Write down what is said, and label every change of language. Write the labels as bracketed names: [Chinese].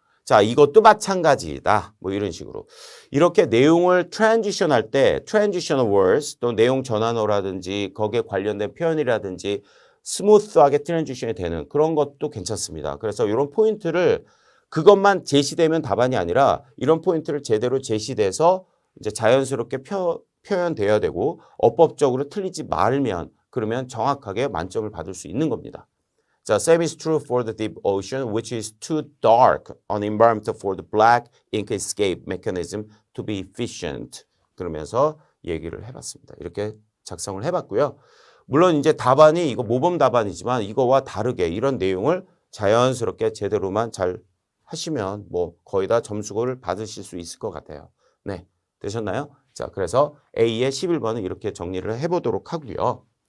[Korean] 자 이것도 마찬가지다. 뭐 이런 식으로 이렇게 내용을 transition 할 때 transitional words 또 내용 전환어라든지 거기에 관련된 표현이라든지 스무스하게 트랜지션이 되는 그런 것도 괜찮습니다. 그래서 이런 포인트를 그것만 제시되면 답안이 아니라 이런 포인트를 제대로 제시돼서 이제 자연스럽게 표현되어야 되고 어법적으로 틀리지 말면 그러면 정확하게 만점을 받을 수 있는 겁니다. [English] 자, same is true for the deep ocean, which is too dark an environment for the black ink escape mechanism to be efficient. [Korean] 그러면서 얘기를 해봤습니다. 이렇게 작성을 해봤고요. 물론 이제 답안이 이거 모범 답안이지만 이거와 다르게 이런 내용을 자연스럽게 제대로만 잘 하시면 뭐 거의 다 점수를 받으실 수 있을 것 같아요. 네, 되셨나요? 자, 그래서 A의 11번은 이렇게 정리를 해보도록 하고요.